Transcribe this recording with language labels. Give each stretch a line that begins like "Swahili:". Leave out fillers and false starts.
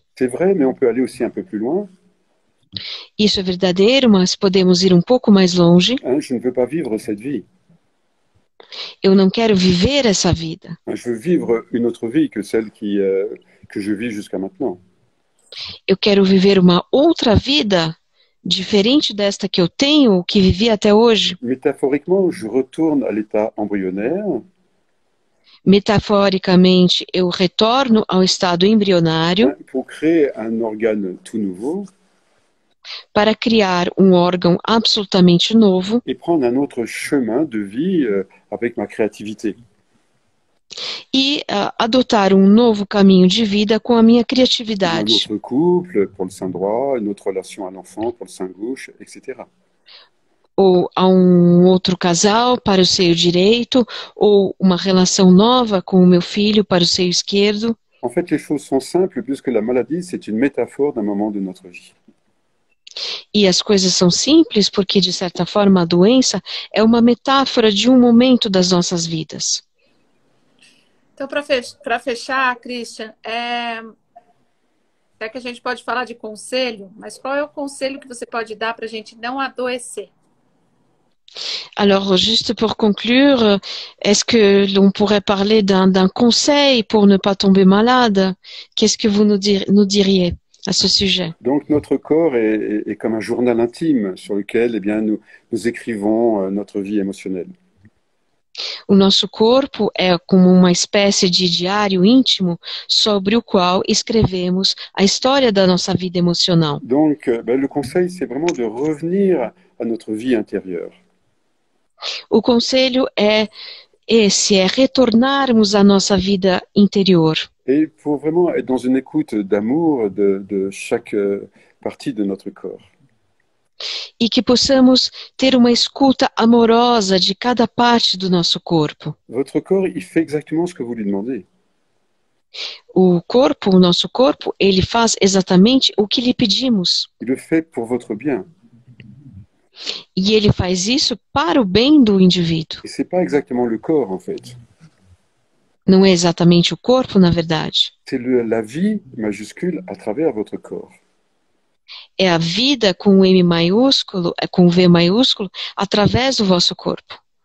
French: C'est vrai, mais on peut aller aussi un peu plus loin.
Portuguese: Isso é verdadeiro, mas podemos ir um pouco mais longe.
French: Je ne veux pas vivre cette vie.
Portuguese: Eu não quero viver essa vida.
French: Je veux vivre une autre vie que celle que je vis jusqu'à maintenant.
Portuguese: Eu quero viver uma outra vida diferente desta que eu tenho, que vivi até hoje.
French: Métaphoriquement, je retourne à l'état embryonnaire.
Portuguese: Metaforicamente, eu retorno ao estado embrionário
French: pour créer un organe tout nouveau.
Portuguese: Para criar um órgão absolutamente novo
French: et prendre un autre chemin de vie avec ma créativité.
Portuguese: E adotar um novo caminho de vida com a minha criatividade.
French: Un autre couple pour le sein droit, une autre relation à l'enfant pour le sein gauche, etc.
Portuguese: Ou a um outro casal para o seio direito, ou uma relação nova com o meu filho para o seio esquerdo.
French: En fait, les choses sont simples puisque la maladie, c'est une métaphore d'un moment de notre vie.
Portuguese: E as coisas são simples porque, de certa forma, a doença é uma metáfora de um momento das nossas vidas. Então, para fechar, Christian, é que a gente pode falar de conselho, mas qual é o conselho que você pode dar para a gente não adoecer?
French: Alors, juste pour conclure, est-ce que l'on pourrait parler d'un conseil pour ne pas tomber malade? Qu'est-ce que vous nous diriez à ce sujet? Donc, notre corps est comme un journal intime sur lequel nous écrivons notre vie émotionnelle.
Portuguese: O nosso corpo é como uma espécie de diário íntimo sobre o qual escrevemos a história da nossa vida emocional.
French: Donc, le conseil, c'est vraiment de revenir à notre vie intérieure.
Portuguese: O conselho é retornarmos à nossa vida interior.
French: Et pour vraiment être dans une écoute d'amour de chaque partie de notre corps.
Portuguese: E que possamos ter uma escuta amorosa de cada parte do nosso corpo.
French: Votre corps, il fait exactement ce que vous lui demandez.
Portuguese: O nosso corpo, ele faz exatamente o que lhe pedimos.
French: Il le fait pour votre bien.
Portuguese: E ele faz isso para o bem do indivíduo.
French: Et c'est pas exactement le corps, en fait.
Portuguese: Não é exatamente o corpo, na verdade.
French: C'est la vie majuscule à travers votre corps.
Portuguese: É a vida com o M maiúsculo, com o V maiúsculo, através do vosso corpo.